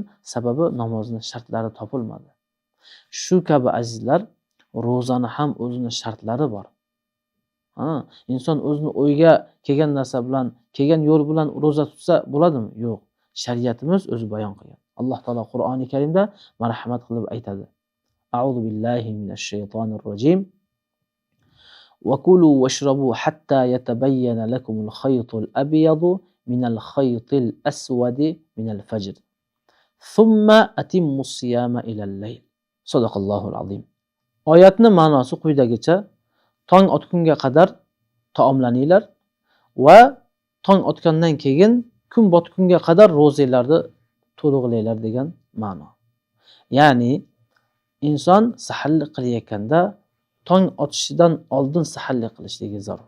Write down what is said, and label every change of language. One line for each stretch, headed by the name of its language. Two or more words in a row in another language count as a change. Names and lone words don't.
Uzbek: Sababi namozning shartlari topilmadi. Shu kabi azizlar, ro'zani ham o'zining shartlari bor. Inson o'zini o'yga kelgan narsa bilan, kelgan yo'l bilan ro'za tutsa bo'ladimi? Yo'q. Shariatimiz o'zi bayon qilgan. Alloh taolo Qur'oni Karimda marhamat qilib aytadi.
Arabic: أعوذ بالله من الشيطان الرجيم. وكلوا واشربوا حتى يتبين لكم الخيط الأبيض من الخيط الأسود من الفجر. ثم أتموا الصيام إلى الليل. صدق الله العظيم.
Uzbek: Oyatning ma'nosi quyidagicha: tong otgunga qadar taomlaninglar va tong otgandan keyin kun botgunga qadar ro'zalarni to'liqlaylar degan ma'no. Ya'ni inson saharlik qilayotganda tong otishidan oldin saharlik qilishligi zarur.